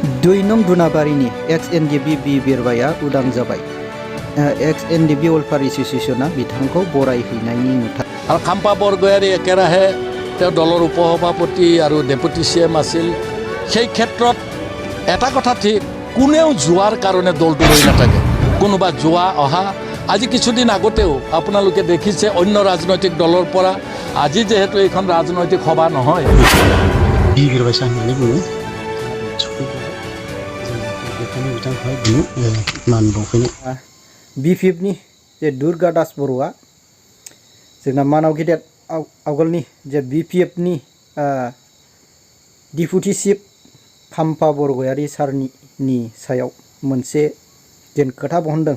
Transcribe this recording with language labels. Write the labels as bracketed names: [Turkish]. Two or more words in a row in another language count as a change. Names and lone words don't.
[Bodo] 2 नं दुनाबारिनि XNDB बि बिरबाया उदां जाबाय। XNDB वेलफेयार एसोसिएशना बिथांखौ बरायहैनायनि नुथाय। [Assamese] আৰু খাম্পা বৰগোহাঁই একেৰাহে তেওঁ দলৰ উপসভাপতি আৰু ডেপুটি CM আছিল। সেই ক্ষেত্ৰত এটা কথা ঠিক, কোনেও যোৱাৰ কাৰণে দলটো ৰৈ নাথাকে, কোনোবা যোৱা অহা। আজি কিছুদিন আগতেও আপোনালোকে দেখিছে অন্য ৰাজনৈতিক দলৰ পৰা, আজি যেহেতু এইখন ৰাজনৈতিক সভা নহয়, [Bodo] BPFनि जे दुर्गा दास बरुवा जोंना मानाव गेदेर आवगोलनि जे BPFनि डिपुटि चिफ खाम्फा बरगयारि सारनि सायाव मोनसे जेन खोथा बहनदों।